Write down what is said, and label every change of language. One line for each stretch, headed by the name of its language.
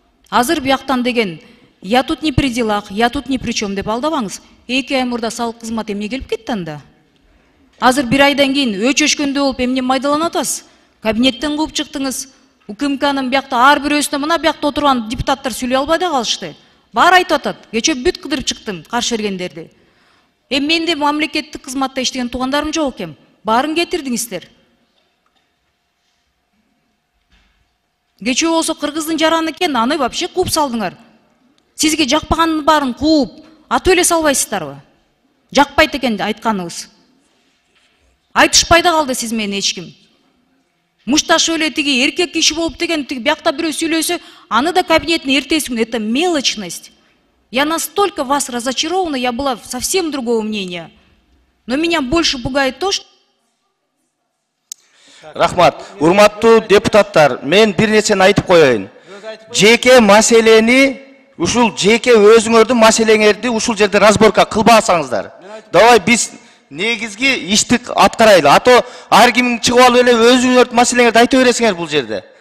Kyrgyz: Азыр бияктан деген
Russian: я тут не при делах, я тут ни при чем
Kyrgyz: деп алдабаңыз. 2 ай мурда салык кызмат эмне келип кетти анда? Азыр 1 айдан кийин өчөшкөндө болуп эмне майдаланып атасыз? Кабинеттен кууп чыктыңыз. УКМКнын биякта ар бирөөсүнө мына биякта отурган депутаттар сүйлөй албай да калышты. Баары айтып атат. Кечээ бүт кыдырып чыктым каршы бергендерди. Менде мамлекеттик кызматта иштеген туугандарым жок экен. Баарын кетирдиңиздер. Кечээ болсо кыргыздын жараны экен, аны вообще кууп салдыңар. Сизге жакпаганын баарын кууп, атып эле салбайсыздарбы? Жакпайт экен айтканыңыз. Айтышпай да калды сиз менен эч ким. Мушташы эле тиги эркек киши болуп деген тиги биякта бирөө сүйлөсө, аны да кабинеттин эртеси күнү.
Russian: Это мелочность. Я настолько вас разочарована, я была совсем другого мнения. Но меня больше пугает то, что...
Kyrgyz: Рахмат, урматтуу депутаттар, мен бир нерсени айтып коеюн. Жеке маселени, ушул жеке өзүңөрдүн маселеңерди ушул жерде разборка кылбасаңыздар. Давай биз негизги иштик аткарайлы. Ато ар ким чыгып алып эле өзүңөрдүн маселеңерди айта бересиңер бул жерде.